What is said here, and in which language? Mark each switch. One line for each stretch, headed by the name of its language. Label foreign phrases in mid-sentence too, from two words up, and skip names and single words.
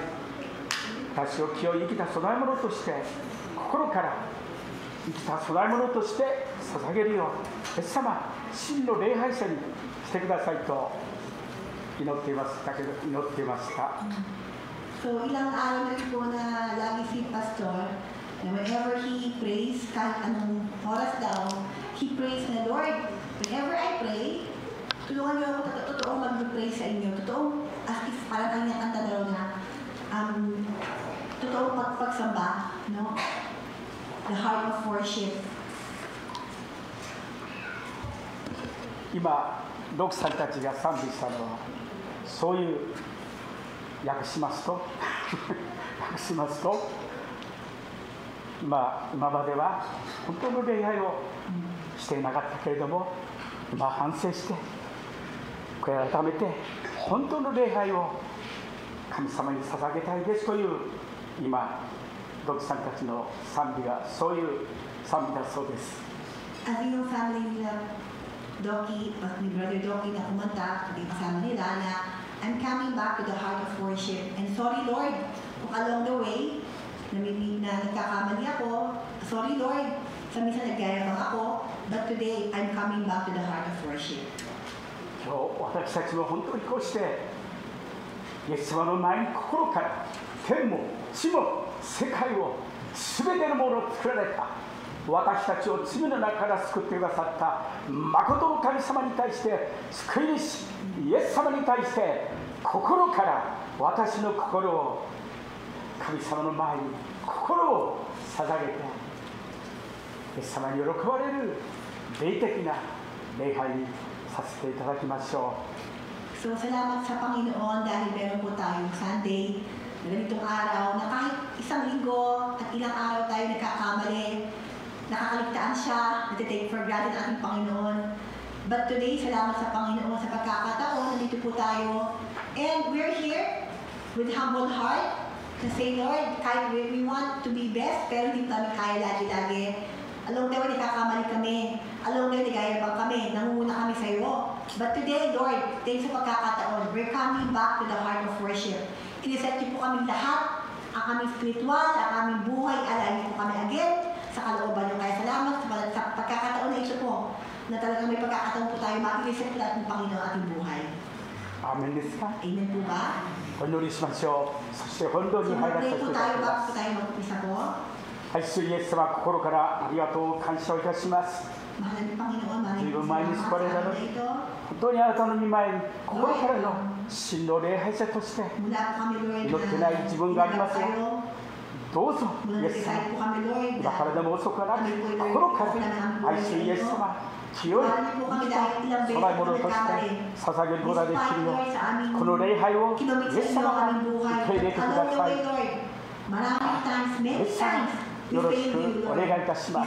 Japanese: 私を清い生きた供え物として、心から生きた供え物として捧げるよう、イエス様、真の礼拝者にしてくださいと祈っていましたけど、祈っていました。
Filipino: So ilang araw na rin po na lagi si Pastor, na
English: whenever he prays,
Filipino: kahit anong oras daw,
English: he prays na, Lord, whenever I pray,
Filipino: tulungan niyo ako totoong mag-pray sa inyo. Totoong,
English: as if
Filipino: parang kanyang kanta daw na, totoong pagsamba, no?
English: The heart of worship.
Japanese: 今、ロクさんたちが賛美したのは、そういう訳しますと今までは本当の礼拝をしていなかったけれども、今反省して悔い改めて本当の礼拝を神様に捧げたいですという、今ロクさんたちの賛美がそういう賛美だそうです。
Filipino: As yung family nila Doki, ni Brother Doki na kumanta, yung kasama nila na
English: I'm coming back to the heart of worship. And sorry Lord, kung along the way,
Filipino: na nagkakamali ako,
English: sorry Lord,
Filipino: sa minsan nagyayabang ako,
English: but today, I'm coming back to the heart of worship.
Japanese: 今日私たちは本当にこうしてイエス様の前に心から天も地も世界を全てのものを作られた私たちを罪の中から救ってくださった誠の神様に対して救い主イエス様に対して心から私の心を神様の前に心を捧げてイエス様に喜ばれる霊的な礼拝にさせていただきましょう。
Filipino: So salamat sa Panginoon dahil meron po tayong Sunday na ganitong araw na kahit isang linggo at ilang araw tayo nagkakamali, nakakaligtaan siya, natitake
English: for granted
Filipino: ang ating Panginoon.
English: But today,
Filipino: salamat sa Panginoon sa pagkakataon, nandito po tayo.
English: And we're here with humble heart to say, Lord, kahit we want to be best,
Filipino: pero hindi kami kaya lagi-lagi.
English: Along the way,
Filipino: nagkakamali kami.
English: Along the way,
Filipino: nagayabang kami. Nangunguna kami sa iyo.
English: But today, Lord, thanks
Filipino: sa pagkakataon,
English: we're coming back to the heart of worship.
Filipino: Iniset niyo po kami lahat, ang aming spiritual, ang aming buhay, alayin po kami again sa kalooban niyo. Kaya salamat sa pagkakataon na ito po, na talagang may pagkakataon po tayo mag-ilisip po natin ng Panginoon ating buhay.
Japanese: Amen ですか?
Filipino: Amen po ba?
Japanese: お祈りしましょう。そして本当に入らせていただきます。
Filipino: po tayo bago po tayo mag-upisa po.
Japanese: はい、主イエス様、心からありがとうを感謝をいたします。
Filipino: Mahal ng Panginoon, maraming Maraming salamat salamat sa araw na ito.
Japanese: 本当にあなたの御前に心からの真の礼拝者として
Filipino: Mula po kami, Lord,
Japanese: 祈ってない自分がありますよ。どうぞイエス様、
Filipino: po kami, Lord,
Japanese: 今からでも遅くなく心から愛するイエス様、清い供え物として捧げることができるよう、この礼拝をイエス様が受け入れてください。イエス様、よろしくお願いいたします。